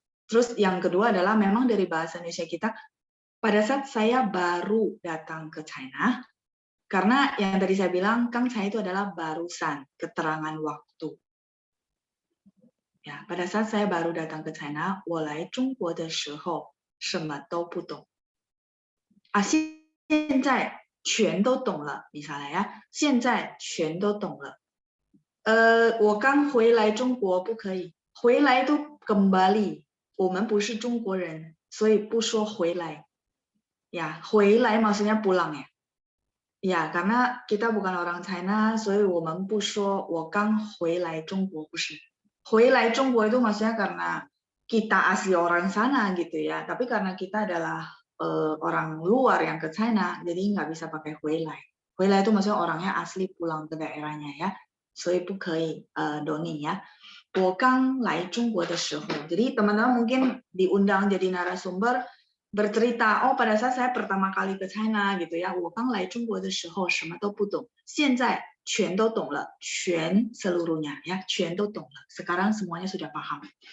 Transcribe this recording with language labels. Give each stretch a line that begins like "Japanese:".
Indonesian: Terus yang kedua adalah memang dari bahasa Indonesia kita, pada saat saya baru datang ke China, karena yang tadi saya bilang, Kang saya itu adalah barusan, keterangan waktu. Ya, pada saat saya baru datang ke China,
Chinese: 我来中国的时候什么都不懂。现在全都懂了
Indonesian: misalnya ya,
Chinese: 现在全都懂了。我刚回来中国不可以，回来都 kembali， 我们不是中国人，所以不说回来。
Indonesian: Ya, 回来 maksudnya pulang ya. Ya, karena kita bukan orang China,
Chinese: 所以我们不说我刚回来中国，不是。
Indonesian: 回来中国 itu maksudnya karena kita asli orang sana gitu ya, tapi karena kita adalah orang luar yang ke China, jadi nggak bisa pakai 回来回来 itu maksudnya orangnya asli pulang ke daerahnya ya.
Chinese: 所以不可以doni ya. 我刚来中国的时候,
Indonesian: jadi teman-teman mungkin diundang jadi narasumber bercerita, oh pada saat saya pertama kali ke China gitu ya, 我刚来中国的时候什么都不懂，现在全都懂了，全 seluruhnya ya, 全都懂了, sekarang semuanya sudah paham.